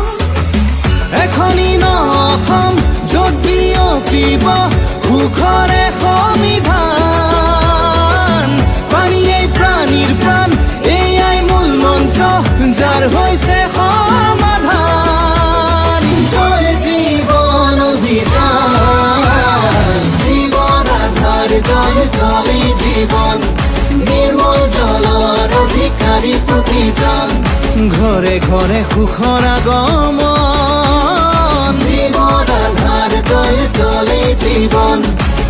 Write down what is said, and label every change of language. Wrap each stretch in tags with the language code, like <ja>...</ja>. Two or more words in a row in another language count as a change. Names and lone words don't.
<as>এখনি ন অসম য'ত বিয়পিব সুখৰে সমিধান পানীয়েই প্ৰাণীৰ প্ৰাণ এয়াই মূল মন্ত্ৰ যাৰ হৈছে</as> <bn>সমাধান জল জীবন অভিযান জীবন আধার জল চলে জীবন নির্মল জলর অধিকারী প্রতিজন ঘরে ঘরে সুখৰ আগমন জীবন আধার জল চলে জীবন</bn>